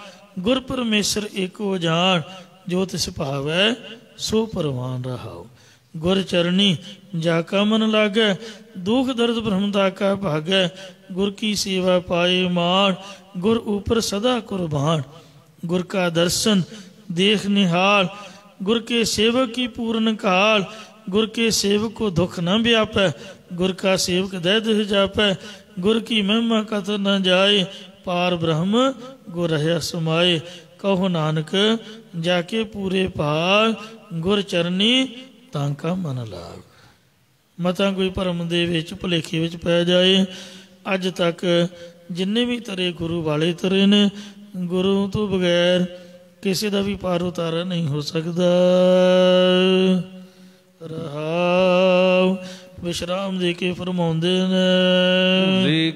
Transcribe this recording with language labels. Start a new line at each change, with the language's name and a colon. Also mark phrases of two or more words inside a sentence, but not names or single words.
Braj: ਗੁਰ ਪਰਮੇਸ਼ਰ ਏਕੋ ਜਾਣ, ਜੋ ਤਿਸ ਭਾਵੈ ਸੋ ਪਰਵਾਨ ਰਹਾਉ। ਗੁਰ ਚਰਣੀ ਜਾ ਕਾ ਮਨ ਲਾਗੈ, ਦੁਖ ਦਰਦ ਬ੍ਰਹਮਤਾ ਕਾ ਭਾਗੈ। ਗੁਰ ਕੀ ਸੇਵਾ ਪਾਏ ਮਾਣ, ਗੁਰ ਉਪਰ ਸਦਾ ਕੁਰਬਾਨ। ਗੁਰ ਕਾ ਦਰਸ਼ਨ ਦੇਖ ਨਿਹਾਲ, गुर के सेवक की पूर्ण काल। गुर के सेवक को दुख न व्यापै, गुर का सेवक दह दह जापै। गुर की महिमा कथ न जाए, पार ब्रह्म गुर रह्या समाए। कहो नानक जाके पूरे भाग, गुर चरनी तांका मन लाग।
Punjabi: ਮਤਾਂ ਕੋਈ ਭਰਮ ਦੇ ਵਿੱਚ ਭੁਲੇਖੇ ਵਿੱਚ ਪੈ ਜਾਏ। ਅੱਜ ਤੱਕ ਜਿੰਨੇ ਵੀ ਤਰੇ ਗੁਰੂ ਵਾਲੇ ਤਰੇ ਨੇ, ਗੁਰੂ ਤੋਂ ਬਗੈਰ ਕਿਸੇ ਦਾ ਵੀ ਪਾਰ ਉਤਾਰਾ ਨਹੀਂ ਹੋ ਸਕਦਾ। ਰਹਾਉ ਵਿਸ਼ਰਾਮ ਦੇ ਕੇ ਫਰਮਾਉਂਦੇ ਨੇ,